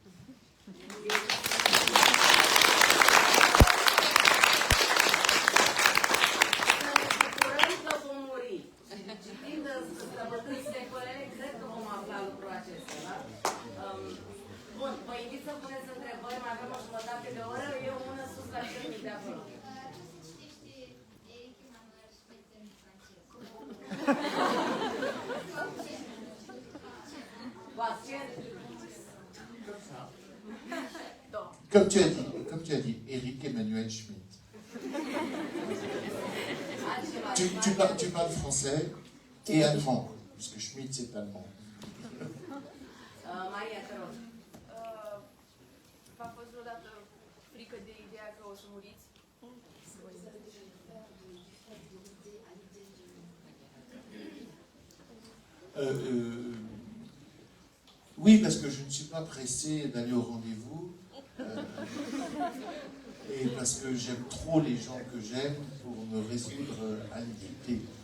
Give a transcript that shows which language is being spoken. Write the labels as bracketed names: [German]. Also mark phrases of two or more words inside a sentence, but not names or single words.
[Romanian] Citind Stăpântâi secolele, cred că vom afla lucrul acesta, da? Bun, vă invit să puneți întrebări, mai avem o jumătate de oră, eu una sus la cel mic de acolo. [French] Comme tu as dit, Éric Emmanuel Schmitt. Tu parles français et allemand, puisque Schmitt c'est allemand. [Romanian] Maria, te rog. V-a fost vreodată frică de ideea că o să muriți? [French] Oui, parce que je ne suis pas pressé d'aller au rendez-vous. Et parce que j'aime trop les gens que j'aime pour me résoudre à les quitter.